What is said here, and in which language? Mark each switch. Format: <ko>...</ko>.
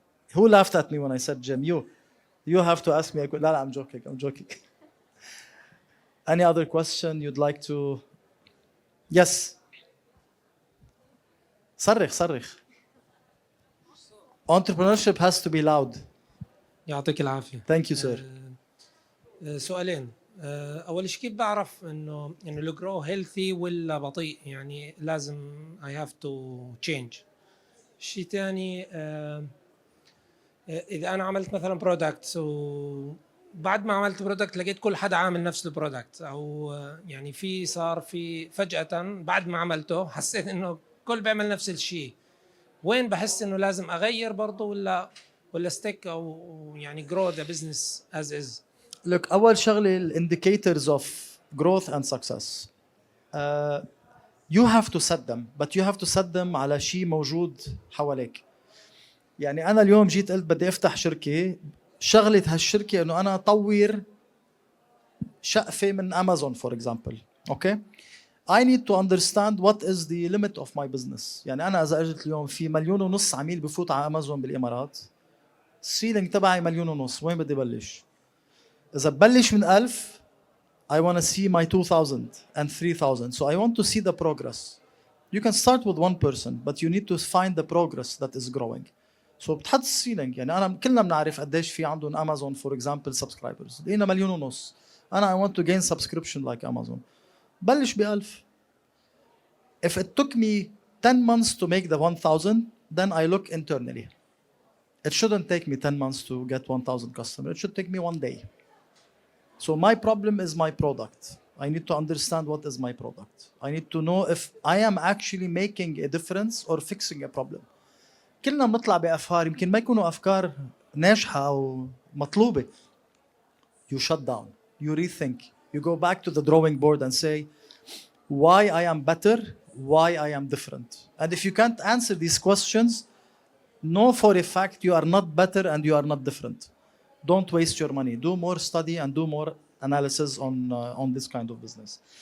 <en>Who laughed at me when I said Jim? You have to ask me. No, I'm joking. I'm joking. Any other question you'd like to? Yes.</en> <ar>صرخ.</ar> <en>Entrepreneurship has to be loud.</en> <ar>يعطيك العافية.</ar> <en>Thank you, sir.</en> <ar>سؤالين. اول شيء كيف بعرف انه الجرو هيلثي ولا بطيء؟ يعني لازم</ar> <en>I have to change.</en> <ar>شيء ثاني اذا انا عملت مثلا برودكت وبعد ما عملت برودكت لقيت كل حدا عامل نفس البرودكت، او يعني صار في فجأة بعد ما عملته حسيت انه كل بيعمل نفس الشيء، وين بحس انه لازم اغير برضه ولا ستيك او يعني</ar> <en>grow the business as is؟ Look,</en> <ar>أول شغلة</ar> <en>ال indicators of growth and success. You have to set them, but you have to set them</en> <ar>على شيء موجود حواليك. يعني أنا اليوم جيت قلت بدي أفتح شركة، شغلة هالشركة إنه أنا أطور شقفة من أمازون</ar> <en>for example. Okay? I need to understand what is the limit of my business.</en> <ar>يعني أنا إذا أجت اليوم في 1.5 مليون عميل بفوت على أمازون بالإمارات، السيلينج تبعي 1.5 مليون، وين بدي بلش؟ إذا ببلش من 1000</ar> <en>I want to see my 2000 and 3000. So I want to see the progress. You can start with one person, but you need to find the progress that is growing.</en> <ar>So بتحط السيلينج. يعني أنا كلنا بنعرف قديش في عندهم أمازون</ar> <en>for example subscribers.</en> <ar>لقينا 1.5 مليون.</ar> <en>أنا I want to gain subscription like Amazon.</en> <ar>بلش ب1000.</ar> <en>If it took me 10 months to make the 1000, then I look internally. It shouldn't take me 10 months to get 1000 customers. It should take me 1 day. So my problem is my product. I need to understand what is my product. I need to know if I am actually making a difference or fixing a problem.</en> <ar>كلنا بنطلع بأفكار يمكن ما يكونوا أفكار ناجحة أو مطلوبة.</ar> <en>You shut down. You rethink. You go back to the drawing board and say, why I am better, why I am different. And if you can't answer these questions, know for a fact you are not better and you are not different. Don't waste your money. Do more study and do more analysis on this kind of business.</en>